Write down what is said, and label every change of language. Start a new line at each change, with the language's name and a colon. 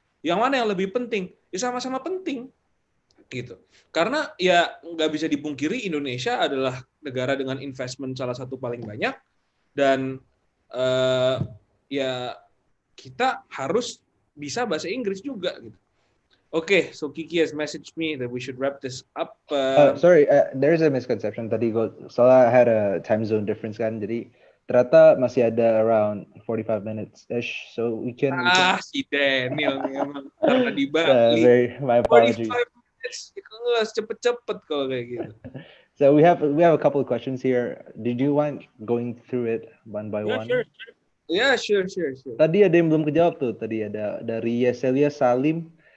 Indonesian: Yang mana yang lebih penting? Ya sama-sama penting gitu. Karena ya nggak bisa dipungkiri Indonesia adalah negara dengan investment salah satu paling banyak dan ya kita harus bisa bahasa Inggris juga gitu.
English: Okay, so Kiki has messaged me that we should wrap this up. Sorry, there's a misconception
Indonesian: tadi soalnya
English: I had a time zone difference kan,
Indonesian: jadi ternyata masih ada
English: around 45 minutes ish, so we can.
Indonesian: Si Daniel memang karena di Bali.
English: My apologies.
Indonesian: 45 minutes, cepet-cepet kalau kayak gitu.
English: So we have a couple of questions here. Did you want going through it one by one? Sure. Yeah, sure.
Indonesian: Tadi ada yang belum kejawab tuh. Tadi ada dari Yeselia Salim.